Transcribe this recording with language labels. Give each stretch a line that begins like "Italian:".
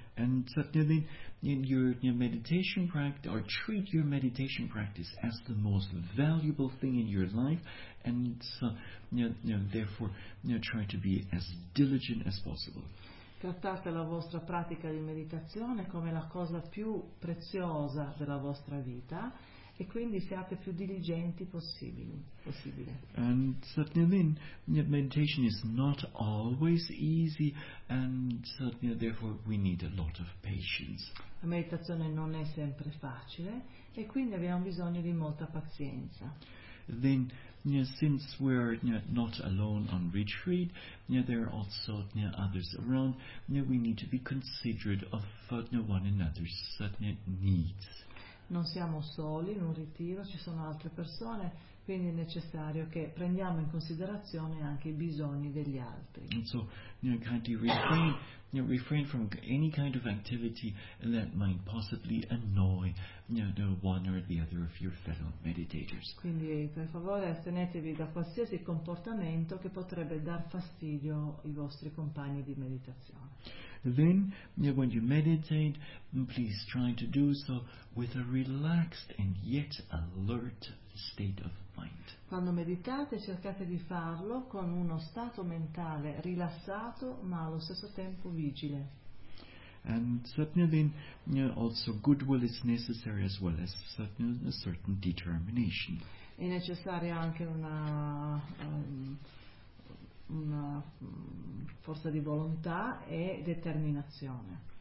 English: And certainly in your meditation practice, or treat your meditation practice as the most valuable thing in your life, and therefore try to be as diligent as possible.
Italian: Trattate la vostra pratica di meditazione come la cosa più preziosa della vostra vita e quindi siate più diligenti possibile.
English: And certainly meditation is not always easy, and certainly therefore we need a lot of patience.
Italian: La meditazione non è sempre facile e quindi abbiamo bisogno di molta pazienza.
English: Then, since we're not alone on retreat, there are also others around, we need to be considerate of one another's needs.
Italian: Non siamo soli in un ritiro, ci sono altre persone, quindi è necessario che prendiamo in considerazione anche i bisogni degli altri.
English: And so, kindly refrain from any kind of activity that might possibly annoy the one or the other of your fellow meditators.
Italian: Quindi, per favore, astenetevi da qualsiasi comportamento che potrebbe dar fastidio ai vostri compagni di meditazione.
English: Then, when you meditate, please try to do so with a relaxed and yet alert state of mind.
Italian: Quando meditate, cercate di farlo con uno stato mentale rilassato, ma allo stesso tempo vigile.
English: And certainly then, also goodwill is necessary as well as a certain determination.
Italian: È necessaria anche una una forza di volontà e determinazione.